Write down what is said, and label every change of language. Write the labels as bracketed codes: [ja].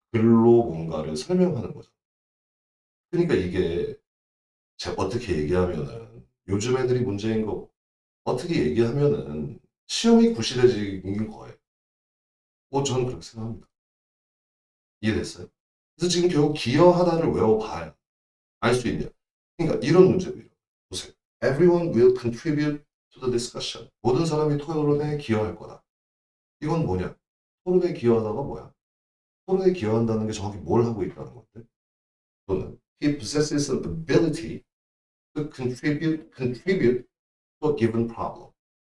[ko] 글로 뭔가를 설명하는 거죠. 그러니까 이게 제가 어떻게 얘기하면은 요즘 애들이 문제인 거 어떻게 얘기하면은 시험이 구실해진 거예요. 저는 그렇게 생각합니다. 이해됐어요? 그래서 지금 결국 기여하다를 외워봐야 알 수 있냐. 그러니까 이런 문제들이요. 보세요. [en] Everyone will contribute to the discussion. [ko] 모든 사람이 토론에 기여할 거다. 이건 뭐냐? 토론에 기여하다가 뭐야? 토론에 기여한다는 게 정확히 뭘 하고 있다는 건데? 또는 [en] he possesses the ability to contribute to a given problem.